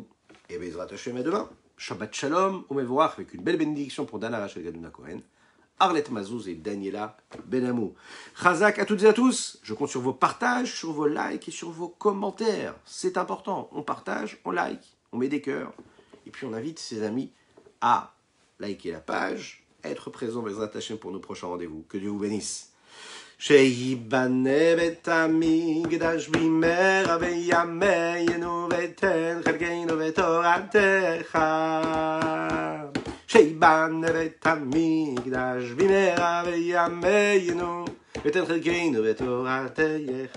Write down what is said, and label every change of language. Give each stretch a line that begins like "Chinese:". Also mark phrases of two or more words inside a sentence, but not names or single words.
French: Et
Hebrew: בעזרת השם
French: à demain.
Hebrew: שבת שלום ומבורך,
French: avec une belle bénédiction pour Dana Rachel Gaduna Cohen, Arlette Mazouz et Daniela Benamou. Chazak à toutes et à tous. Je compte sur vos partages, sur vos likes et sur vos commentaires. C'est important. On partage, on like, on met des cœurs. Et puis on invite ses amis à liker la page, à être présent
Hebrew: בעזרת השם
French: pour nos prochains rendez-vous. Que Dieu vous bénisse.
Hebrew: שיבנה בית המקדש במהרה בימינו ותן חלקנו בתורתך. שיבנה בית המקדש במהרה בימינו ותן חלקנו בתורתך.